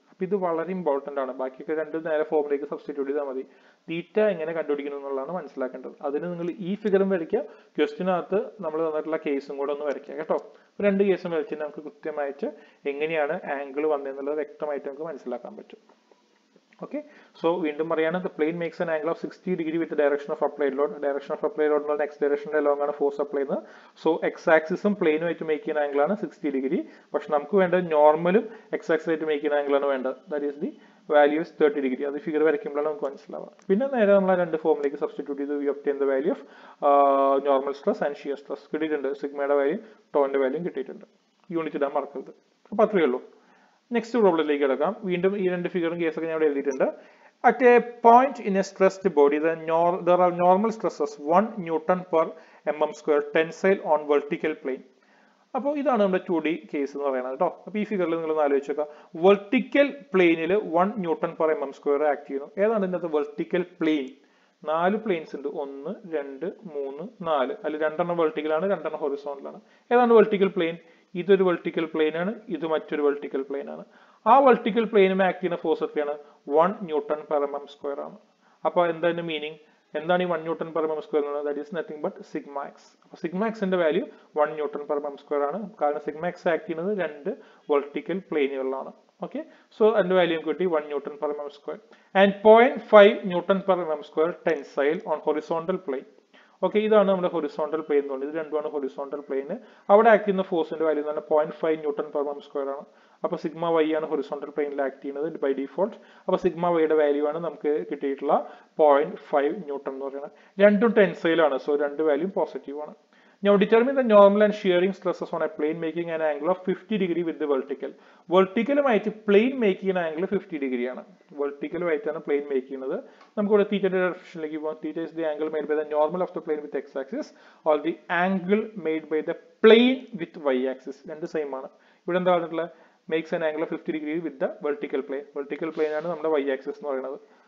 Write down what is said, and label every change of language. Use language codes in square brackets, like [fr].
[ml] അപ്പൊ ഇത് വളരെ ഇമ്പോർട്ടന്റ് ആണ്. ബാക്കിയൊക്കെ രണ്ട് നേരെ ഫോമിലേക്ക് സബ്സ്റ്റിറ്റ്യൂട്ട് ചെയ്താൽ മതി. തീറ്റ എങ്ങനെ കണ്ടുപിടിക്കുന്നു എന്നുള്ളതാണ് മനസ്സിലാക്കേണ്ടത്. അതിന് നിങ്ങൾ ഈ ഫിഗറും വരയ്ക്കുക, ക്വസ്റ്റിനകത്ത് നമ്മൾ തന്നിട്ടുള്ള കേസും കൂടെ ഒന്ന് വരയ്ക്കുക കേട്ടോ. രണ്ട് കേസും വരച്ച് നമുക്ക് കൃത്യമായിട്ട് എങ്ങനെയാണ് ആംഗിൾ വന്നതെന്നുള്ളത് വ്യക്തമായിട്ട് നമുക്ക് മനസ്സിലാക്കാൻ പറ്റും. [en] Okay, so [ml] വീണ്ടും പറയാണ്, [en] the plane makes an angle of 60 degree with the direction of applied load. Direction of applied load [ml] എന്നുള്ള x direction along ആണ് ഫോഴ്സ് അപ്ലൈ ചെയ്യുന്നത്. സോ എക്സ് ആക്സിസും പ്ലെയിനും ആയിട്ട് മേക്ക് ചെയ്യുന്ന ആംഗിൾ ആണ് 60 ഡിഗ്രി. പക്ഷെ നമുക്ക് വേണ്ടത് നോർമലും എക്സ് ആക്സിസ് ആയിട്ട് മേക്ക് ചെയ്യുന്ന ആംഗിൾ ആണ് വേണ്ടത്. [en] That is the value is 30 degree. [ml] അത് ഫിഗർ വരയ്ക്കുമ്പോഴാണ് നമുക്ക് മനസ്സിലാവുക. പിന്നെ നേരെ നമ്മൾ രണ്ട് ഫോമിലേക്ക് സബ്സ്റ്റിറ്റ്യൂട്ട് ചെയ്ത് [en] we obtain the value of normal stress and shear stress [ml] കിട്ടിയിട്ടുണ്ട്. സിഗ്മയുടെ വാല്യൂ ടോന്റെ വാല്യൂ കിട്ടിയിട്ടുണ്ട്. യൂണിറ്റ് ഇടാൻ മറക്കരുത്. അപ്പൊ അത്രയേ ഉള്ളൂ. നെക്സ്റ്റ് പ്രോബ്ലത്തിലേക്ക് കിടക്കാം. വീണ്ടും ഈ രണ്ട് ഫിഗറും കേസൊക്കെ ഞാൻ ഇവിടെ എഴുതിയിട്ടുണ്ട്. [en] At a point in a stressed body there are normal stresses 1 Newton per mm², tensile on vertical plane. [ml] അപ്പോൾ ഇതാണ് നമ്മുടെ 2D കേസ് എന്ന് പറയുന്നത് കേട്ടോ. അപ്പോൾ ഈ ഫിഗറിൽ നിങ്ങൾ ആലോചിച്ച് നോക്കുക, വെർട്ടിക്കൽ പ്ലെയിനിൽ 1 Newton per mm² ആക്ട് ചെയ്യുന്നു. ഏതാണ് ഇതിനകത്ത് വെർട്ടിക്കൽ പ്ലെയിൻ? 4 പ്ലെയിൻസ് ഉണ്ട്, 1 2 3 4. അതിൽ 2 വെർട്ടിക്കലാണ്, 2 ഹൊറിസോണ്ടലാണ്. ഏതാണ് വെർട്ടിക്കൽ പ്ലെയിൻ? ഇതൊരു വെർട്ടിക്കൽ പ്ലെയിൻ ആണ്, ഇത് മറ്റൊരു വെർട്ടിക്കൽ പ്ലെയിൻ ആണ്. ആ വെർട്ടിക്കൽ പ്ലെയിനും ആക്ട് ചെയ്യുന്ന ഫോഴ്സ് എത്രയാണ്? 1 Newton per mm² ആണ്. അപ്പൊ എന്താണ് മീനിങ്? എന്താണ് ഈ 1 Newton per mm² എന്ന് പറയുന്നത്? [en] That is nothing but sigma x. [ml] അപ്പൊ സിഗ്മ എക്സിന്റെ വാല്യൂ 1 Newton per mm² ആണ്. കാരണം സിഗ്മ എക്സ് ആക്ട് ചെയ്യുന്നത് 2 വെർട്ടിക്കൽ പ്ലെയിനുകളിലാണ്. ഓക്കെ, സോ അതിന്റെ വാല്യൂ കിട്ടി 1 Newton per mm². [en] And 0.5 Newton per mm² tensile on horizontal plane. [ml] Okay, ഇതാണ് നമ്മുടെ ഹൊറിസോണ്ടൽ പ്ലെയിൻ എന്ന് പറയുന്നത്. ഇത് രണ്ടുമാണ് ഹൊറിസോണ്ടൽ പ്ലെയിന്. അവിടെ ആക്ട് ചെയ്യുന്ന ഫോഴ്സിന്റെ വാല്യൂ എന്ന് പറഞ്ഞാൽ 0.5 Newton per mm² ആണ്. അപ്പൊ സിഗ്മ വൈ ആണ് ഹൊറിസോണ്ടൽ പ്ലെയിനിൽ ആക്ട് ചെയ്യുന്നത് ബൈ ഡിഫോൾട്ട്. അപ്പൊ സിഗ്മ വൈയുടെ വാല്യൂ ആണ് നമുക്ക് കിട്ടിയിട്ടുള്ള 0.5 Newton എന്ന് പറയുന്നത്. രണ്ടും ടെൻസൈലാണ്, സോ രണ്ട് വാല്യൂ പോസിറ്റീവ് ആണ്. [en] Now determine the normal and shearing stresses on a plane making an angle of 50 degree with the vertical. [ml] വെർട്ടിക്കലുമായിട്ട് plain make ചെയ്യുന്ന ആംഗിൾ 50 ഡിഗ്രി ആണ്. വെർട്ടിക്കലുമായിട്ടാണ് പ്ലെയിൻ മേക്ക് ചെയ്യുന്നത്. [en] നമുക്ക് ഇവിടെ തീറ്റയുടെ ഡെഫിനിഷനിലേക്ക് പോകാം. Theta is the angle made by the normal of the plane with x axis or the angle made by the plane with y axis. [ml] രണ്ട് same ആണ്. ഇവിടെ എന്താ പറഞ്ഞിട്ടുള്ളത്? [en] makes an angle of 50 degree with the [ml] vertical plane. Vertical plane ആണ് നമ്മുടെ Y axis എന്ന് പറയുന്നത്.